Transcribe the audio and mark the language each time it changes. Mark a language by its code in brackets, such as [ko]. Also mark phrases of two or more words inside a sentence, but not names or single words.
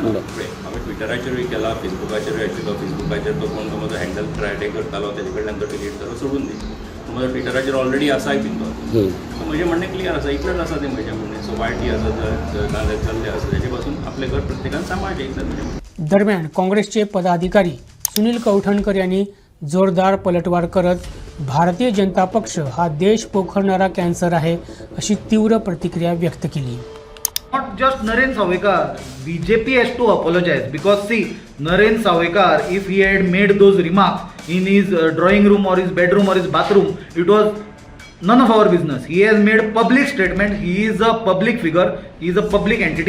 [kok] हांवें ट्विटराचेरूय केला, फेसबुकाचेरूय आशिल्लो। फेसबुकाचेर तो कोण म्हजो हँडल ट्राय करतालो तेजे कडल्यान तो डिलीट जालो, सोडून दी। म्हजो ट्विटराचेर ऑलरेडी आसाय बीन तो। म्हजें म्हणणें क्लियर आसा, इतलेंच आसा तें म्हजें म्हणणें। सो वायटी आसा जर नाल्यार चल्ले आसा तेजे पासून आपलें घर प्रत्येकान सांबाळचें, इतलेंच म्हजें म्हणणें। [mr] दरम्यान काँग्रेसचे पदाधिकारी सुनील कौठणकर यांनी जोरदार पलटवार करत भारतीय जनता पक्ष हा देश पोखरणारा कॅन्सर आहे अशी तीव्र प्रतिक्रिया व्यक्त केली। [en] Not just Naren Savekar, BJP has to apologize because see, Naren Savekar, if he had made those remarks in his drawing room or his bedroom or his bathroom, it was none of our business. He has made public statement. He is a public figure. He is a public entity.